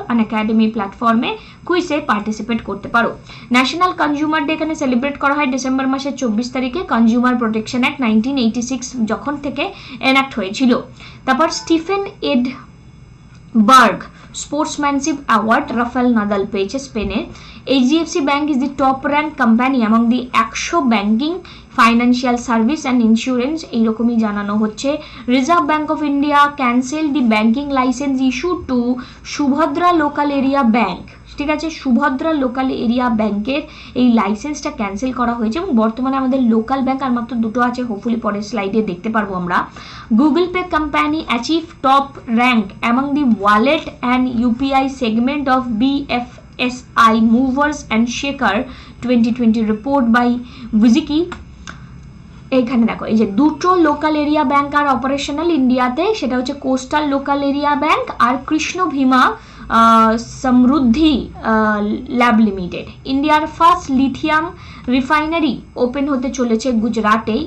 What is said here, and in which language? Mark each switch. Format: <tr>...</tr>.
<bn>আনএকাডেমি প্ল্যাটফর্মে কুইজে পার্টিসিপেট করতে পারো। ন্যাশনাল কনজিউমার ডে এখানে সেলিব্রেট করা হয় ডিসেম্বর মাসের 24 তারিখে। কনজিউমার প্রোটেকশন অ্যাক্ট 1986 যখন থেকে এনাক্ট হয়েছিল। তারপর Stephen Edberg sportsmanship award Rafael Nadal পেয়েছে স্পেনে।</bn> <en>HDFC Bank is the top ranked company among the 100 banking, financial service and insurance,</en> <bn>এইরকমই জানানো হচ্ছে।</bn> <en>Reserve Bank of India cancel the banking licence issue to Subhadra local area bank.</en> <bn>ঠিক আছে, Subhadra local area ব্যাংকের এই লাইসেন্সটা ক্যান্সেল করা হয়েছে, এবং বর্তমানে আমাদের লোকাল ব্যাংক আর মাত্র 2টো আছে, হোপফুলি পরের স্লাইডে দেখতে পারবো আমরা।</bn> <en>Google Pay company achieve top rank among the wallet and UPI segment of BFSI FSI Movers and Shaker 2020 report by Viziki।</en> <bn>এখানে দেখো এই যে দুটো লোকাল এরিয়া ব্যাংক আর অপারেশনাল ইন্ডিয়াতে, সেটা হচ্ছে কোস্টাল লোকাল এরিয়া ব্যাংক আর কৃষ্ণ ভীমা সমৃদ্ধি ল্যাব লিমিটেড। ইন্ডিয়ার first lithium refinery open হতে চলেছে গুজরাটে।</bn>